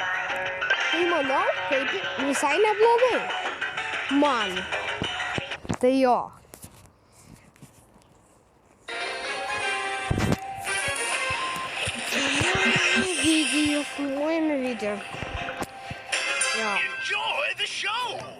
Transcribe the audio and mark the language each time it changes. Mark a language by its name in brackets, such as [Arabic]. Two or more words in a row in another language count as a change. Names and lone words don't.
[Lithuanian] Tai manau, kaip visai neblogai. Man. Tai jo. Filmuojame video. Jo. [English] Enjoy the show!